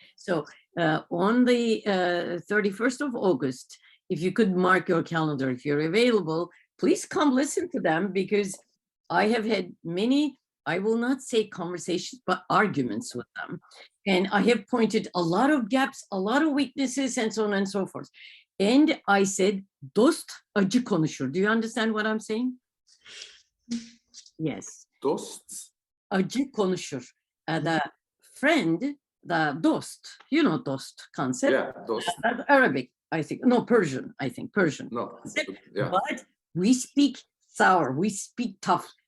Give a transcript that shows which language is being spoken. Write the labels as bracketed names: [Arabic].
[English] So on the 31st of August, if you could mark your calendar, if you're available, please come listen to them, because I have had many, I will not say conversations, but arguments with them. And I have pointed a lot of gaps, a lot of weaknesses, and so on and so forth. And I said, [Turkish] dost acı konuşur. [English] Do you understand what I'm saying? Yes. Dost? [Turkish] Acı konuşur. [English] The friend, the dost, you know dost concept. Yeah, dost. Arabic, I think. No, Persian, I think. Persian. No, concept. yeah. But we speak sour, we speak tough.